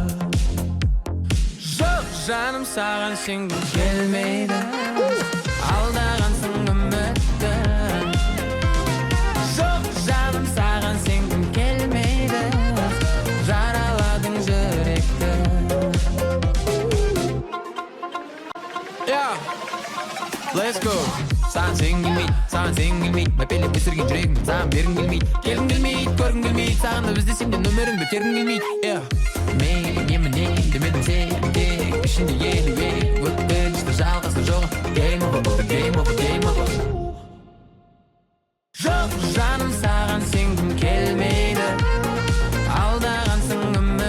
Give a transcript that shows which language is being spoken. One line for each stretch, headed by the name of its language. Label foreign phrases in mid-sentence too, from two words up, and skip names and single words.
Kazakh: Жоқ жаным саған сенгім келмейді, алдағансың үмітті. Жоқ жаным саған сенгім келмейді, жараладың жүректі.
English: Let's go.
Kazakh: Саған сенгім келмейді, саған сенгім келмейді, мәпелеп өсірген жүрегім саған бергім келмейді. Келгім келмейді, көргім келмейді, саған да біздесем де нөміріңді тергім келмейді. Мен еміне демедім сен тек ішінде елі өткінші жалғасы жоқ.
English: Game over, game over, game over.
Kazakh: Жоқ жаным саған сенгім келмейді, алдағансың